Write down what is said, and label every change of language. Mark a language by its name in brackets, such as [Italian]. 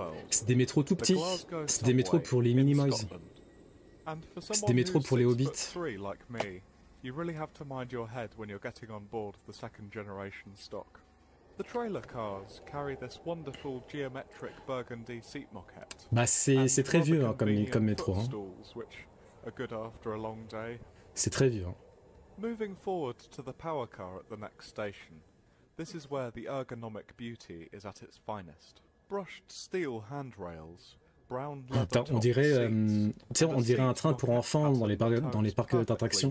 [French] C'est des métros tout petits. C'est des métros pour les Minimoys. C'est des métros pour les hobbits. [English] You really have to mind your head when you're getting on board the second generation stock. The trailer cars carry this wonderful geometric burgundy seat moquette. [French] Bah c'est très vieux hein, comme métro. Hein. [English] a good after a long day. [French] C'est très vieux. Hein. [English] Moving forward to the power car at the next station. This is where the ergonomic beauty is at its finest. Brushed steel handrails, brown leather [French] Attends, on [English] top [French] dirait, [English] seats, [French] on dirait un train pour enfants dans les parcs d'attractions.